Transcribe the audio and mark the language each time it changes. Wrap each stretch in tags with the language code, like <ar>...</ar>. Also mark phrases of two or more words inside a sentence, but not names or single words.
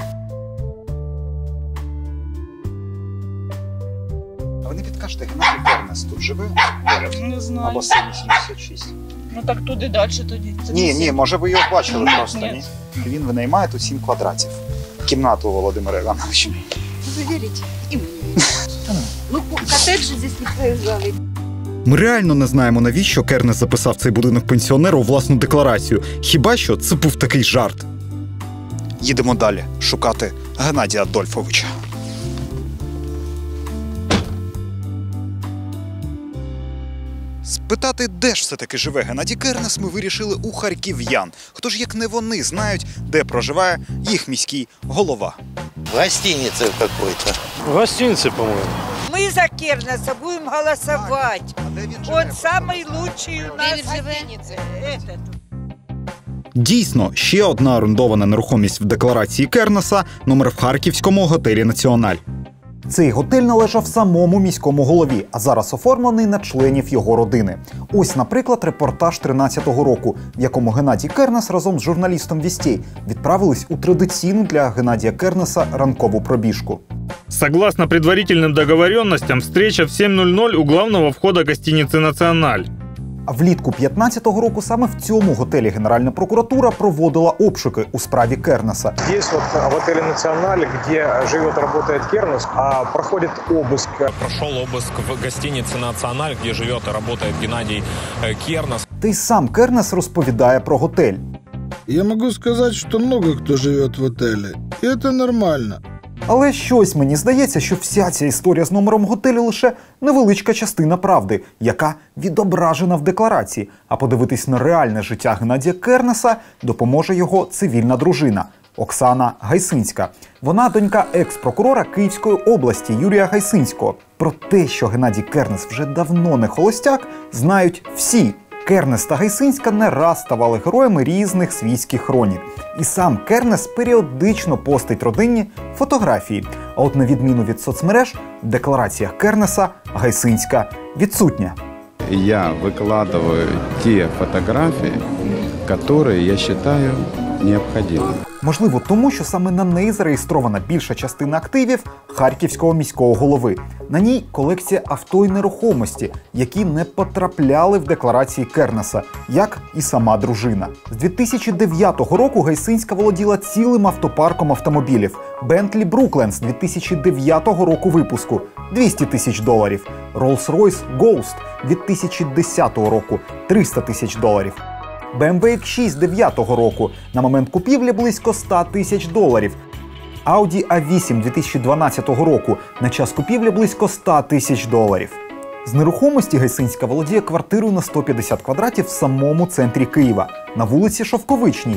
<uk>А ви не підкажете, Геннадій Кернес тут живе? Не знаю. На басейні 76. Ну так туди далі тоді. Ні, може ви його бачили Ні, просто, ні. ні? Він винаймає тут 7 квадратів. Кімнату у Володимира Івановича.</uk> <ru>Вы верите? И мы не верим. Ну, коттеджи здесь не проезжали.</ru> <uk>Ми реально не знаємо, навіщо Кернес записав цей будинок пенсіонера у власну декларацію. Хіба що це був такий жарт. Їдемо далі шукати Геннадія Адольфовича. Спитати, де ж все-таки живе Геннадій Кернес, ми вирішили у харків'ян. Хто ж, як не вони, знають, де проживає їх міський голова.</uk> <ru>В гостинице какой-то. В гостинице, по-моему. Мы за Кернеса будем голосовать.</ru> <uk>А де він</uk> <ru>Он самый лучший у нас. Этот.</ru> <uk>Дійсно, ще одна орендована нерухомість в декларації Кернеса – номер в харківському готелі «Національ». Цей готель належав самому міському голові, а зараз оформлений на членів його родини. Ось, наприклад, репортаж 13-го року, в якому Геннадій Кернес разом з журналістом «Вістей» відправились у традиційну для Геннадія Кернеса ранкову пробіжку.</uk> <ru>Согласно предварительным договоренностям, встреча в 7:00 у главного входа гостиницы «Националь».</ru> <uk>А влітку 15-го року саме в цьому готелі Генеральна прокуратура проводила обшуки у справі Кернеса.</uk> <ru>Здесь вот в отеле «Националь», где живет и работает Кернес, проходит обыск. Прошел обыск в гостинице «Националь», где живет и работает Геннадий Кернес.</ru> <uk>Та й сам Кернес розповідає про готель.</uk> <ru>Я могу сказать, что много кто живет в отеле, и это нормально.</ru> <uk>Але щось мені здається, що вся ця історія з номером готелю лише невеличка частина правди, яка відображена в декларації. А подивитись на реальне життя Геннадія Кернеса допоможе його цивільна дружина Оксана Гайсинська. Вона донька екс-прокурора Київської області Юрія Гайсинського. Про те, що Геннадій Кернес вже давно не холостяк, знають всі. Кернес та Гайсинська не раз ставали героями різних світських хронік. І сам Кернес періодично постить родинні фотографії. А от на відміну від соцмереж, в деклараціях Кернеса Гайсинська відсутня.</uk> <ru>Я выкладываю те фотографии, которые я считаю необходимыми.</ru> <uk>Можливо, тому, що саме на неї зареєстрована більша частина активів харківського міського голови. На ній колекція авто і нерухомості, які не потрапляли в декларації Кернеса, як і сама дружина. З 2009 року Гайсинська володіла цілим автопарком автомобілів. Bentley Brooklands 2009 року випуску – $200 тисяч. Rolls-Royce Ghost 2010 року – $300 тисяч. BMW X6 9-го року. На момент купівлі близько $100 тисяч. Audi A8 2012 року. На час купівлі близько $100 тисяч. З нерухомості Гайсинська володіє квартирою на 150 квадратів в самому центрі Києва, на вулиці Шовковичній.</uk>